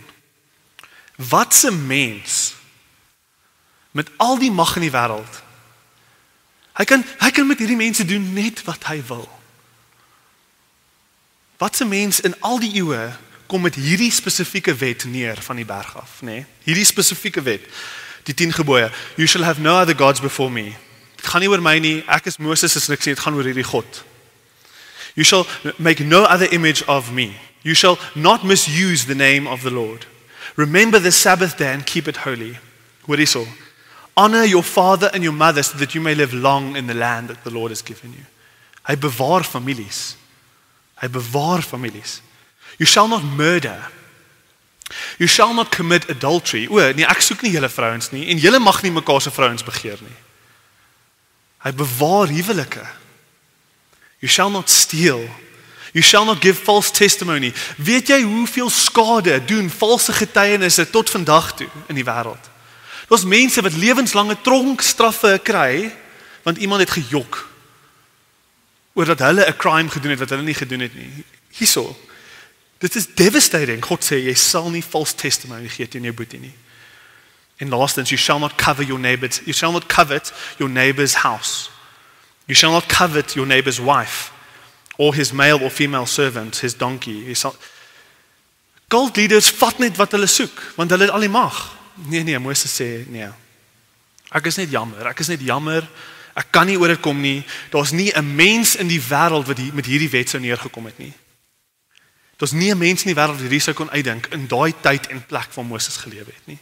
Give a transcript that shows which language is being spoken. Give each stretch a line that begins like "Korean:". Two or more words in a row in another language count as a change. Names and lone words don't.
Afrikaans: Wat 'n mens met al die mag in die wêreld, hy kan met hierdie mense doen net wat hy wil. Wat 'n mens in al die eeue kom met hierdie spesifieke wet neer van die berg af, nê? Hierdie spesifieke wet, die 10 gebooie.
English: You shall have no other gods before me.
Afrikaans: Dit gaan nie oor my nie, ek is Moses, is niks nie, dit gaan oor hierdie God.
English: You shall make no other image of me. You shall not misuse the name of the Lord. Remember the Sabbath day and keep it holy.
Afrikaans: Hoor hierso.
English: Honor your father and your mother so that you may live long in the land that the Lord has given you.
Afrikaans: Hy bewaar families.
English: You shall not murder. You shall not commit adultery.
Afrikaans: Nee, ek soek nie julle vrouens nie en julle mag nie mekaar se vrouens begeer nie. Hy bewaar huwelike.
English: You shall not steal. You shall not give false testimony.
Afrikaans: Weet jy hoeveel skade doen valse getuienisse tot vandag toe in die wêreld? Daar's mense wat lewenslange tronkstraffe kry want iemand het gejok oor dat hulle 'n crime gedoen het wat hulle nie gedoen het nie. Hierso. Dit is devastating. God sê jy sal nie
English: false testimony
Afrikaans: gee teen jou boetie nie. En laastens,
English: you shall not covet your neighbor's house. You shall not covet your neighbor's wife, or his male or female servant, his donkey. Cult leaders
Afrikaans: vat net wat hulle soek, want hulle het al die mag. Nee, Moses sê, nee. Ek is net jammer, ek kan nie oor dit kom nie. Daar's nie 'n mens in die wêreld wat met hierdie wet sou neergekom het nie. Daar's nie 'n mens in die wêreld wat hierdie sou kon uitdink in daai tyd en plek waar Moses geleef het nie.